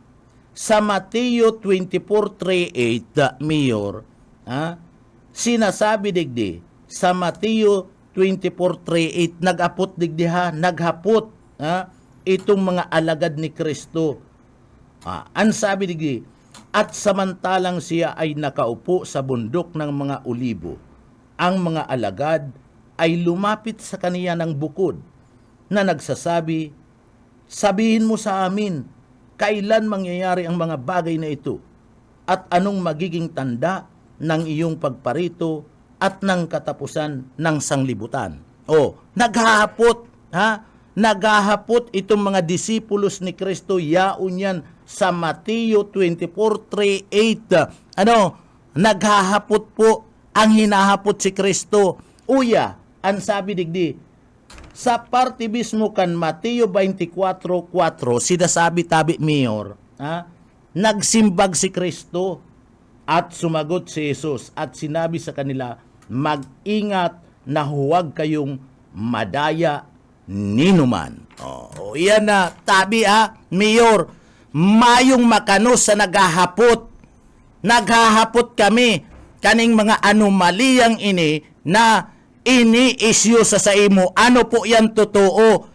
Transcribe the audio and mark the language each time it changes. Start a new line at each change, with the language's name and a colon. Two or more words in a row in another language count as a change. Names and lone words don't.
Bikol: Sa Mateo 24:38, Mayor, sinasabi digdi, sa Mateo 24:38, nagapot digdi naghapot,
Filipino: itong mga alagad ni Kristo.
Bikol: Ang sabi digdi,
Filipino: at samantalang siya ay nakaupo sa bundok ng mga olibo, ang mga alagad ay lumapit sa kaniya ng bukod, na nagsasabi, sabihin mo sa amin, kailan mangyayari ang mga bagay na ito? At anong magiging tanda ng iyong pagparito at ng katapusan ng sanglibutan?
Bikol: Naghahapot, naghahapot itong mga disipulos ni Kristo, yaon yan sa Mateo 24:38. Naghahapot po, ang hinahapot si Kristo. Uya, ang sabi digdi, sa parte mismo kan Mateo 24:4, sinasabi tabi, Mayor, nagsimbag si Kristo
Filipino: at sumagot si Jesus at sinabi sa kanila, mag-ingat na huwag kayong madaya ninuman.
Bikol: Yan na, tabi Mayor, mayong makanos sa naghahapot. Naghahapot kami kaning mga anomaliyang ini na ini-issue sa imo. Ano po yan totoo?